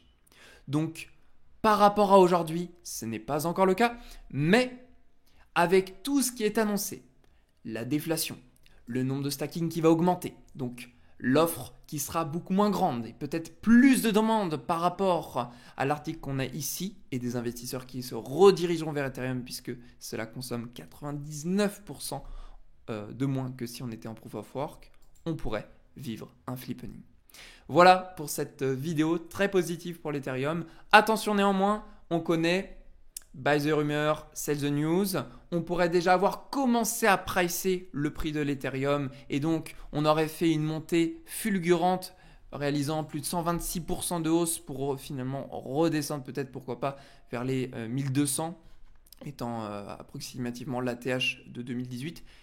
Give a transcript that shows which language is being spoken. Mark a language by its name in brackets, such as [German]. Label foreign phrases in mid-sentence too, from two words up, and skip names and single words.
[French] Donc par rapport à aujourd'hui, ce n'est pas encore le cas, mais avec tout ce qui est annoncé, la déflation, le nombre de stacking qui va augmenter, donc l'offre qui sera beaucoup moins grande et peut-être plus de demandes par rapport à l'article qu'on a ici et des investisseurs qui se redirigeront vers Ethereum puisque cela consomme 99% de moins que si on était en [English] proof of work, [French] on pourrait vivre un flippening. Voilà pour cette vidéo très positive pour l'Ethereum. Attention néanmoins, on connaît [English] buy the rumor, sell the news. [French] On pourrait déjà avoir commencé à pricer le prix de l'Ethereum et donc on aurait fait une montée fulgurante réalisant plus de 126% de hausse pour finalement redescendre peut-être pourquoi pas vers les 1200 étant approximativement l'ATH de 2018.